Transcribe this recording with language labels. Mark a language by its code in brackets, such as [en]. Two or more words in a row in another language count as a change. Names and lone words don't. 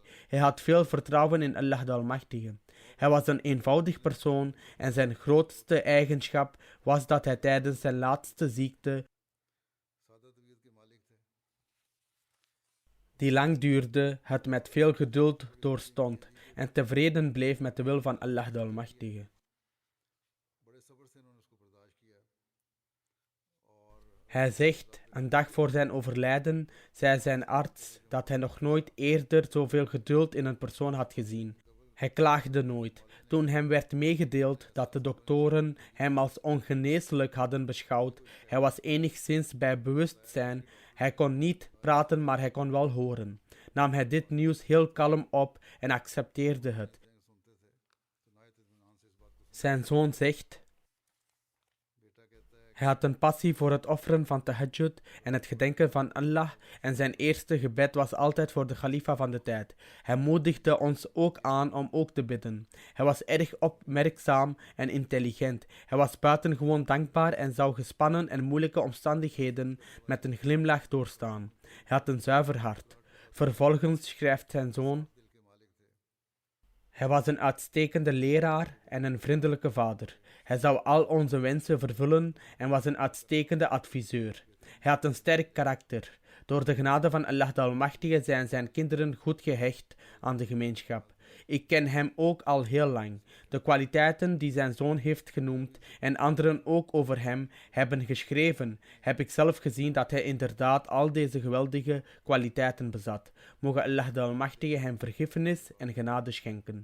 [nl] Hij had veel vertrouwen in Allah de Almachtige. Hij was een eenvoudig persoon en zijn grootste eigenschap was dat hij tijdens zijn laatste ziekte, die lang duurde, het met veel geduld doorstond en tevreden bleef met de wil van Allah de Almachtige. [ur] बड़े सब्र से इन्होंने उसको बर्दाश्त किया और [nl] Hij zegt, een dag voor zijn overlijden zei zijn arts dat hij nog nooit eerder zoveel geduld in een persoon had gezien. Hij klaagde nooit. Toen hem werd meegedeeld dat de doktoren hem als ongeneeslijk hadden beschouwd, hij was enigszins bij bewustzijn. Hij kon niet praten, maar hij kon wel horen. Nam hij dit nieuws heel kalm op en accepteerde het. [ur] सुनते थे तो नायत इत्मीनान से इस बात को [nl] Zijn zoon zegt, [ur] बेटा कहता है [nl] hij had een passie voor het offeren van tahajjud en het gedenken van Allah en zijn eerste gebed was altijd voor de khalifa van de tijd. Hij moedigde ons ook aan om ook te bidden. Hij was erg opmerkzaam en intelligent. Hij was buitengewoon dankbaar en zou gespannen en moeilijke omstandigheden met een glimlach doorstaan. Hij had een zuiver hart. Vervolgens schrijft zijn zoon: [ur] दिल के मालिक थे [nl] hij was een uitstekende leraar en een vriendelijke vader. Hij zou al onze wensen vervullen en was een uitstekende adviseur. Hij had een sterk karakter. Door de genade van Allah de Almachtige zijn zijn kinderen goed gehecht aan de gemeenschap. Ik ken hem ook al heel lang. De kwaliteiten die zijn zoon heeft genoemd en anderen ook over hem hebben geschreven, heb ik zelf gezien dat hij inderdaad al deze geweldige kwaliteiten bezat. Mogen Allah de Almachtige hem vergiffenis en genade schenken.